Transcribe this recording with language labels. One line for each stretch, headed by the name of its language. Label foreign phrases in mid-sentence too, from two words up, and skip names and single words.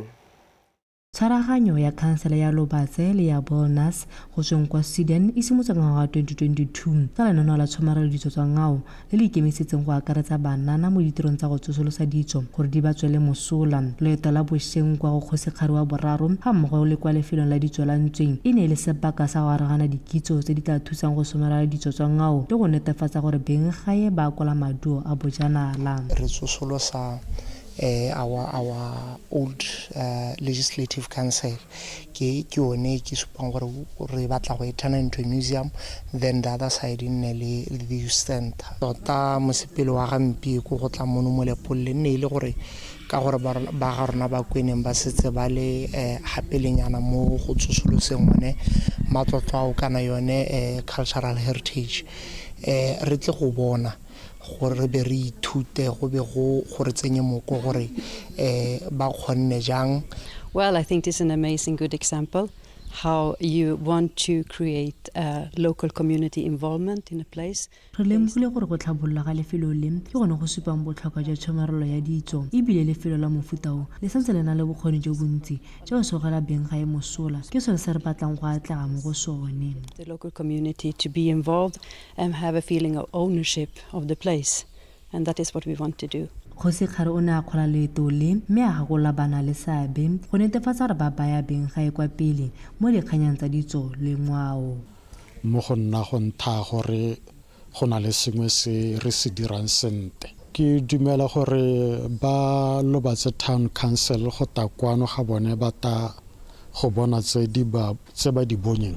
Tswana: Tshwaraganyo ya khansele ya Lobatse le ya Bollnäs go tsweng kwa Sweden e simotsa ngwaga wa 2022 ka lenaneo la tshomarelo ditso tsa ngwao le le ikemisitseng go akaretsa banana mo ditirong tsa go tsosolosa ditso gore di ba tswele mosola. Loeto la Bosheng kwa go Kgosigadi wa boraro ga mmogo le kwa lefelong la ditso la Ntsweng e ne le sebaka sa go aragana dikitso tse di tla thusang go somarela ditso tsa ngwao le go netefatsa gore beng gae ba kola maduo a bojanala. Re tsosolosa
English: our old legislative council
Tswana: ke yone ke supang gore re batla go e
English: turn into a museum, then the other side in le the youth center.
Tswana: Tota mosepele wa gampi go tla mono mo Lepole ne ile gore ka gore ba ga rona ba kweneng ba setse ba le hapelenyana mo go tsosoloseng one matlotlo kana yone
English: cultural heritage
Tswana: re tle go bona gore be re ithute go be go gore tsenye moko gore ba kgonne jang.
English: Well, I think this is an amazing good example how you want to create local community involvement in a place.
Tswana: Re lemogile gore go tlhabolola ga lefelo le ke gone go supang botlhokwa jwa tshomarelo ya ditso ebile lefelo la mofuta o le santse le na le bokgoni jo bontsi jo sogela beng ga e mosola ke sone se re batlang go atlega mo go sone.
English: The local community to be involved and have a feeling of ownership of the place, and that is what we want to do.
Tswana: Kgosi Kgare o ne a kgola leeto le mme a gagola bana le seabe go netefatsa gore ba baya beng ga e kwa pele mo dikganyang tsa ditso le ngwao. Mo go nna go ntha gore go na le sengwe se re se dirang sente. Ke dumela gore ba Lobatse Town Council go ta kwano ga bone ba ta go bona tse ba di bonyeng.